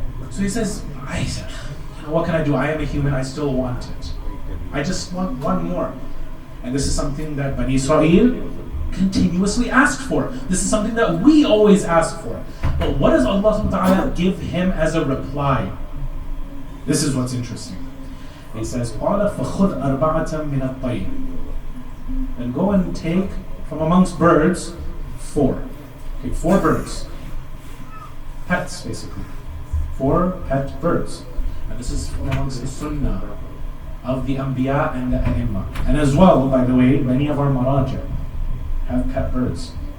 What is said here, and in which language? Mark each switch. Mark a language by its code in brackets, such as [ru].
[en] So he says, what can I do? I am a human, I still want it. I just want one more. And this is something that Bani Israel continuously asked for. This is something that we always ask for. But what does Allah subhanahu wa ta'ala give him as a reply? This is what's interesting. He says, [ar] قَالَ فَخُذْ أَرْبَعَةً مِنَ الطَّيْرِ. [en] And go and take from amongst birds 4. Take 4 birds. Pets, basically. 4 pet birds. And this is from amongst the sunnah of the Anbiya and the A'imma. And as well, by the way, many of our Maraja have pet birds.